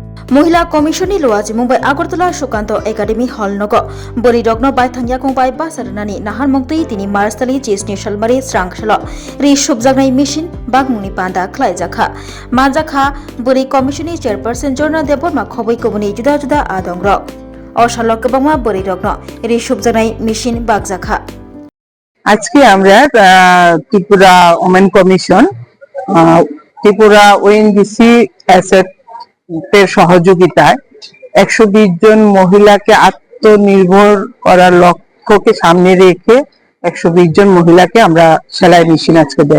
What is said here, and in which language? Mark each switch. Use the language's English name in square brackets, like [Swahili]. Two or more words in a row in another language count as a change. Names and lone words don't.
[Kok Borok] महिला कमिशननि लुआजि मुंबाइ आगरतला सुकान्त एकाडेमी हल नग बोरी रग्न बाय थांया कुंबाय बासारनानि नाहार मुक्ति तिनि मार्चतलि चेसनि सलमारि स्रांसल रि सुबजागनाय मेसिन बागमुनि पान्दा खलायजाखा माजाखा बोरी कमिशननि चेयरपारसन जर्ना देबरमा खबै कबुनि जुदा जुदा आदंग्र अशाल गोबांमा बोरी रग्न रि सुबजागनाय मेसिन बागजाखा [Bangla] আজকে আমরা ত্রিপুরা [English] women commission [Bangla] ত্রিপুরা ওএনজিসি অ্যাসেট এর সহযোগিতায় 120 জন মহিলাকে আত্মনির্ভর করার লক্ষ্যকে সামনে রেখে 120 জন মহিলাকে আমরা সেলাই মেশিন আজকে দেব।